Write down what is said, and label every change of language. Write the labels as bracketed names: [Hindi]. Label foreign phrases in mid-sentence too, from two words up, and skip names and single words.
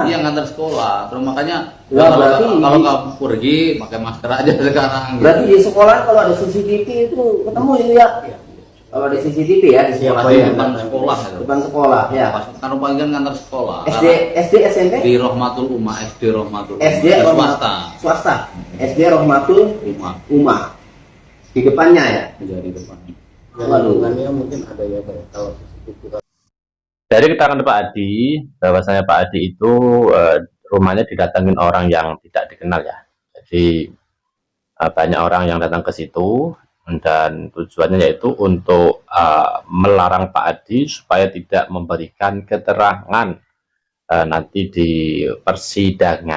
[Indonesian] Iya ngantar sekolah. Terus makanya Ya, berarti kalau di- kamu pergi pakai masker aja sekarang. Berarti di sekolah kalau ada CCTV itu ketemu itu ya? Kalau ada CCTV ya di sekolah. Di depan sekolah itu. Depan sekolah ya. Pas kan panggilan ngantar sekolah. SD SMP? Di Rohmatul Umah, SD Rohmatul Umah. SD Di Rohmatul swasta. SD Rohmatul Umah. Umah. Di depannya ya. Iya, di depan. Waduh. Mungkin ada ya kalau Dari keterangan Pak Adi, bahwasanya Pak Adi itu rumahnya didatangin orang yang tidak dikenal ya. Jadi banyak orang yang datang ke situ dan tujuannya yaitu untuk melarang Pak Adi supaya tidak memberikan keterangan nanti di persidangan.